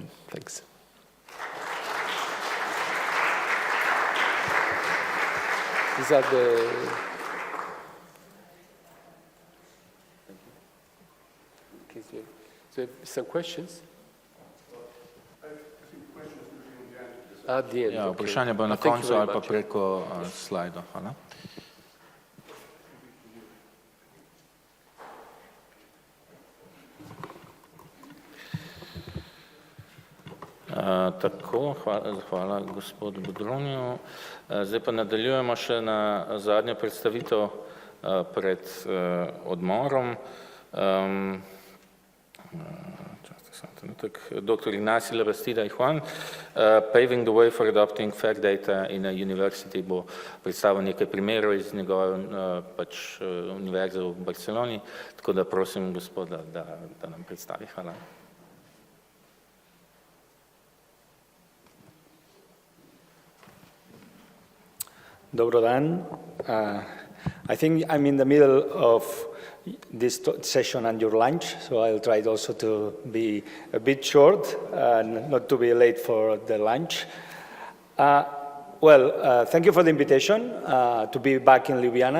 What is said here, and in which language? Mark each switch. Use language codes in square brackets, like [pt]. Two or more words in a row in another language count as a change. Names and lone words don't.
[en] Thanks. These are the... Okay, so some questions? At the end, [sl] Ja, okay. vprašanje bo na [en] Thank you [sl] koncu [en] very [sl] ali pa [en] much. [sl] preko slajdov. Hvala. Tako, hvala gospodu Bodroniju. Zdaj pa nadaljujemo še na zadnjo predstavitev pred odmorom. Dr. Ignacy Labastida i Juan, Paving the Way for Adopting Fair Data in a University, bo predstavil nekaj primerov iz njegove univerze v Barceloni, tako da prosim gospoda, da nam predstavi. Hvala. Dobro dan. [en] I think I'm in the middle of this session and your lunch, so I'll try also to be a bit short and not to be late for the lunch. Thank you for the invitation to be back in Ljubljana.